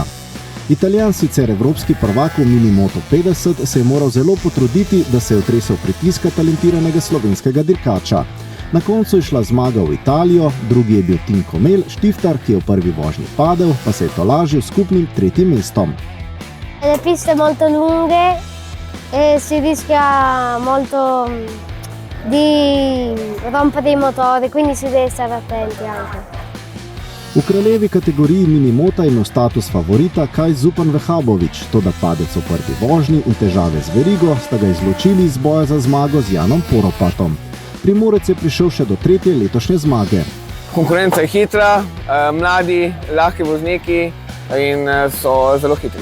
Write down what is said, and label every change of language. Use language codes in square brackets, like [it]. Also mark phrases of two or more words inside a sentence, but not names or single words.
[sl] Italijan, sicer evropski prvak v Mini Moto 50, se je moral zelo potruditi, da se je otresel pritiska talentiranega slovenskega dirkača. Na koncu je šla zmaga v Italijo, drugi je bil Tim Komel, Štiftar, ki je v prvi vožnji padel, pa se je tolažil s skupnim tretjim mestom. [it] Le piste molto lunghe e si rischia molto di rompere i motori, quindi si deve stare attenti anche. [sl] V kraljevi kategoriji minimota je imel status favorita Kaj Zupan Vehabovič, toda padec v prvi vožnji in težave z verigo sta ga izločili iz boja za zmago z Janom Poropatom. Primorec je prišel še do tretje letošnje zmage. Konkurenca je hitra, mladi, lahki vozniki in so zelo hitri.